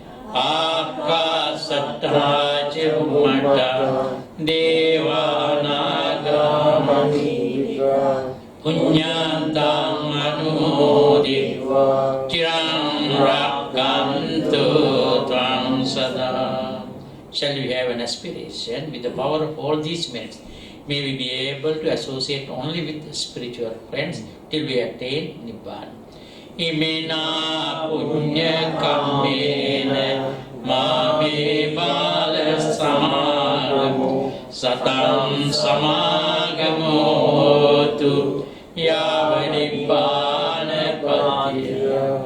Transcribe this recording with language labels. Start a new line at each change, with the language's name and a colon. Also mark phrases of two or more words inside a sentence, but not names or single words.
Pali: Akasatta ca bhummata devanaga mahirika punyantang anumoditva chirang rakkantu tvam sada.
English: Shall we have an aspiration with the power of all these merits? May we be able to associate only with spiritual friends till we attain Nibbana.
Pali: Imena punya kammena mame bala samagamo satam samagamo tu yava nibbana patiya.